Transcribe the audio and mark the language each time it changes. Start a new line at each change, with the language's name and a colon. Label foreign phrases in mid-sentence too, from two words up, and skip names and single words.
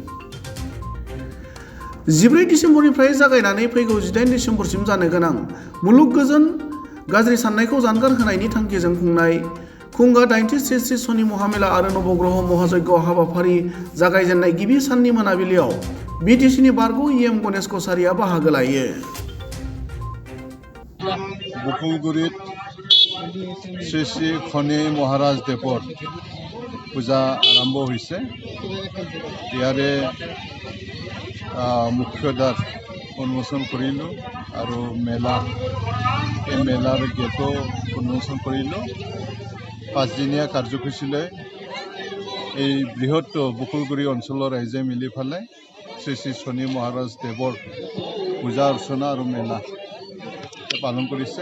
Bodo: 14 डिसेम्बरनिफ्राय जागायनानै फैगौ 18 डिसेम्बरसिम जानो गोनां मुलुग गोजोन गाज्रि साननायखौ जानगार होनायनि थांखिजों खुंनाय खुंगा 90 श्री श्री सनि महामेला आरो नवग्रह महायज्ञ हाबाफारि जागायजेननाय गिबि साननि मोनाबिलियाव बिटिसिनि बारग' इएम गणेश कछारिया बाहागो लायो।
Assamese: বকুলগুৰিত শ্ৰী শ্ৰী খনি মহাৰাজ দেৱৰ পূজা আৰম্ভ হৈছে। ইয়াৰে মুখ্যদ্বাৰ উন্মোচন কৰিলোঁ আৰু এই মেলাৰ গেটো উন্মোচন কৰিলোঁ। 5 দিনীয়া কাৰ্যসূচীলৈ এই বৃহৎ বকুলগুৰি অঞ্চলৰ ৰাইজে মিলি পেলাই শ্ৰী শ্ৰী শনি মহাৰাজ দেৱৰ পূজা অৰ্চনা আৰু মেলা পালন কৰিছে।